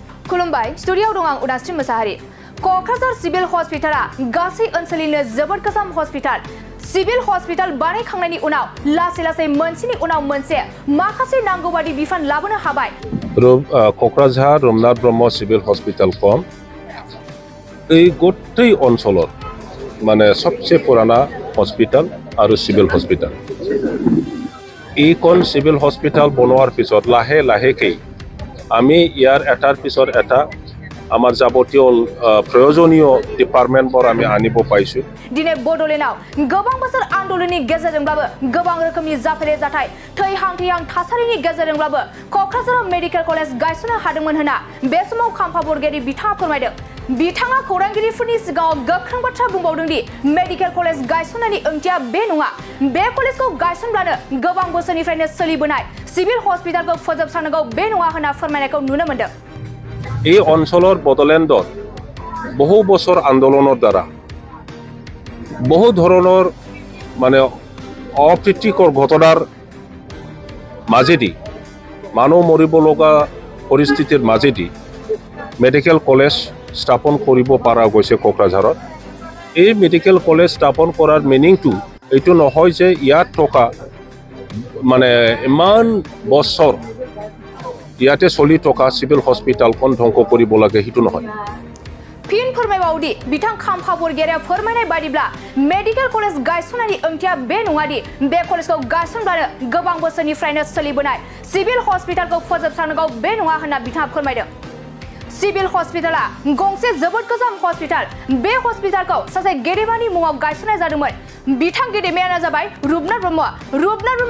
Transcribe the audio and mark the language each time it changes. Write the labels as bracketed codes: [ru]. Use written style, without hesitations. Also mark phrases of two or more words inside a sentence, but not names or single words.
[brx] खुलुमबाय स्टुडियाव दं आं उदास्रि मोसाहारि क'क्राझार [en] civil hospital [brx] गासै ओनसोलनिनो जोबोद गोजाम [en] hospital civil hospital [brx] बानायखांनायनि उनाव लासै मोनसेनि उनाव मोनसे माखासे नांगौबादि बिफान लाबोनो हाबाय [as] क'क्राझार रमनाथ ब्रह्म [en] civil hospital [as] कम এই গোটেই অঞ্চলৰ মানে সবচেয়ে পুরানা হস্পিটাল আৰু [en] civil hospital [as] এইখন [en] civil hospital [as] বনোৱাৰ পিছত লাহে লাহেকৈ আমি ইয়াৰ এটাৰ পিছত এটা আমাৰ যাৱতীয় প্ৰয়োজনীয় ডিপাৰ্টমেণ্টবোৰ আমি আনিব পাইছোঁ [brx] दिनै बड'लेण्डआव गोबां बोसोर आन्दोलननि गेजेरजोंब्लाबो गोबां रोखोमनि जाफेरै जाथाय थैहां थासारिनि गेजेरजोंब्लाबो क'क्राझाराव [en] medical college [brx] गायसननो हादोंमोन होनना बे समाव खाम्फा बरगयारि बिथाङा फोरमायदों बिथाङा खौरांगिरिफोरनि सिगाङाव गोख्रों बाथ्रा बुंबावदों दि [en] medical college [brx] गायसननायनि ओंथिया बे नङा बे कलेजखौ गायसनब्लानो गोबां बोसोरनिफ्रायनो सोलिबोनाय [en] civil hospital [brx] फोजोबस्रांनांगौ बे नङा होनना फोरमायनायखौ नुनो मोन्दों [as] এই অঞ্চলৰ বডলেণ্ডত বহু বছৰ আন্দোলনৰ দ্বাৰা বহু ধৰণৰ মানে অপ্ৰীতিকৰ ঘটনাৰ মাজেদি মানুহ মৰিব লগা পৰিস্থিতিৰ মাজেদি [en] medical college [as] স্থাপন কৰিব পৰা গৈছে কোকৰাঝাৰত এই [en] medical college [as] স্থাপন কৰাৰ মিনিংটো এইটো নহয় যে ইয়াত থকা মানে ইমান বছৰ ইয়াতে চলি থকা সিভিল হস্পিটালখন ধ্বংস কৰিব লাগে সেইটো নহয় [brx] फिन फोरमायबावदि बिथां खाम्फा बरगयारिया फोरमायनाय बादिब्ला [en] medical college [brx] गायसननायनि ओंथिया बे नङादि बे कलेजखौ गायसनब्लानो गोबां बोसोरनिफ्रायनो सोलिबोनाय [en] civil hospital [brx] फोजोबस्रांनांगौ बे नङा होनना बिथाङा फोरमायदों [en] civil hospital [brx] गंसे जोबोद गोजाम हस्पिटाल बे हस्पिटालखौ सासे गेदेमानि मुङाव गायसननाय जादोंमोन बिथां गेदेमायानो जाबाय रुपनाथ ब्रह्म